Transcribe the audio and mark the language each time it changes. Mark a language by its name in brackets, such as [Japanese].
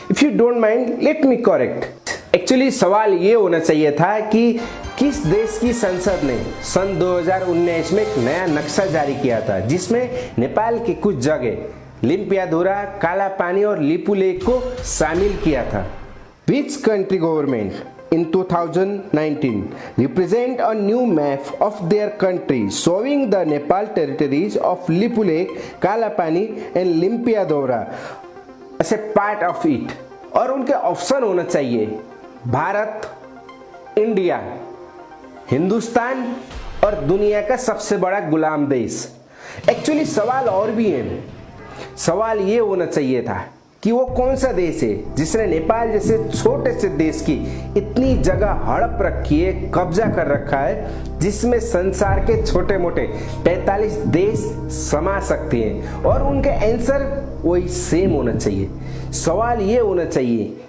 [English] If you don't mind, let me correct. [Hindi] Actually सवाल ये होना चाहिए था कि किस देश की संसद ने सन 2019 में एक नया नक्शा जारी किया था जिसमें नेपाल की कुछ जगह लिम्पियाधुरा, काला पानी और लिपुलेख को शामिल किया था। [English] Which country government in 2019 represent a new map of their country showing the Nepal territories of Lipulekh, Kalapani and Limpiadhura as a part of it? [Hindi] और उनके ऑप्शन होना चाहिए भारत, इंडिया, हिंदुस्तान और दुनिया का सबसे बड़ा गुलाम देश। एक्चुअली सवाल और भी है। सवाल ये होना चाहिए था कि वो कौन सा देश है जिसने नेपाल जैसे छोटे से देश की इतनी जगह हड़प रखी है, कब्जा कर रखा है, जिसमें संसार के छोटे मोटे 45 देश समा सकते हैं। और उनके आंसर वही सेम होना चाहिए। सवाल ये होना चाहिए